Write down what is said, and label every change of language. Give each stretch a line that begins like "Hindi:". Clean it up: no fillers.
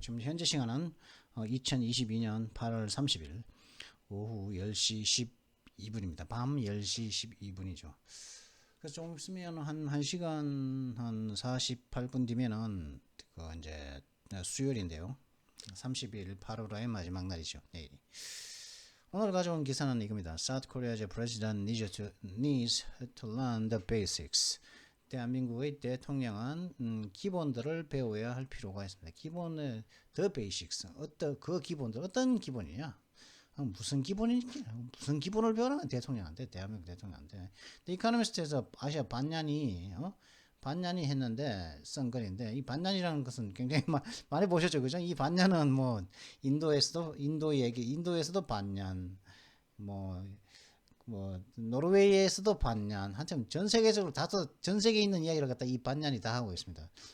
Korean: 지금 현재 시간은 2022년 8월 30일 오후 10시 12분입니다. 밤 10시 12분이죠. 그래서 조금 있으면 한 1시간 한 48분 뒤면은 이제 수요일인데요. 30일 8월의 마지막 날이죠. 내일이. 오늘 가져온 기사는 이겁니다.
English: South Korea's president needs to learn the basics.
Korean: 대한민국의 대통령은 기본들을 배워야 할 필요가 있습니다. 기본의
English: the basics.
Korean: 그 기본들 어떤 기본이냐? 무슨 기본을 배우라 대통령한테 대한민국 대통령한테. 이카노미스트에서 아시아 반년이 했는데 쓴 글인데 이 반년이라는 것은 굉장히 많이 보셨죠, 그죠? 이 반년은 뭐 인도에서도 반년, 뭐 노르웨이에서도 반년, 한참 전 세계적으로 전 세계에 있는 이야기를 갖다 이 반년이 다 하고 있습니다.